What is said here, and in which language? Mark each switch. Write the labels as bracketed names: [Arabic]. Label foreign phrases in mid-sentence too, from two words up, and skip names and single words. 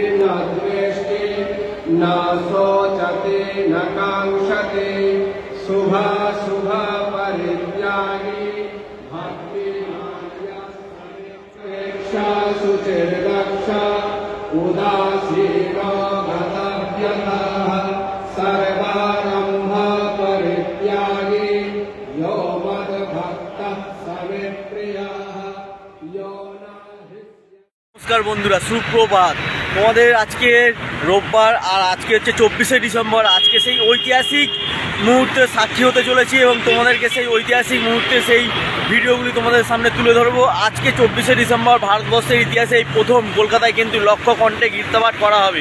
[Sanskrit] द्वेष्टि न शोचते न कांक्षते शुभाशुभा परित्यागी भक्तिमान्यस्तेक्षा शुचिर्दक्षा उदासीनो गतव्यतः सर्वारम्भ परित्यागी यो मद्भक्तः समे प्रियः यो न। [Bangla] নমস্কার বন্ধুরা, সুপ্রভাত। তোমাদের আজকে রোববার আর আজকে হচ্ছে 24শে ডিসেম্বর। আজকে সেই ঐতিহাসিক মুহূর্তে সাক্ষী হতে চলেছি এবং তোমাদেরকে সেই ঐতিহাসিক মুহূর্তে সেই ভিডিওগুলি তোমাদের সামনে তুলে ধরবো। আজকে 24শে ডিসেম্বর ভারতবর্ষের ইতিহাসে এই প্রথম কলকাতায় কিন্তু লক্ষ্যকণ্ঠে গীতাপাঠ করা হবে।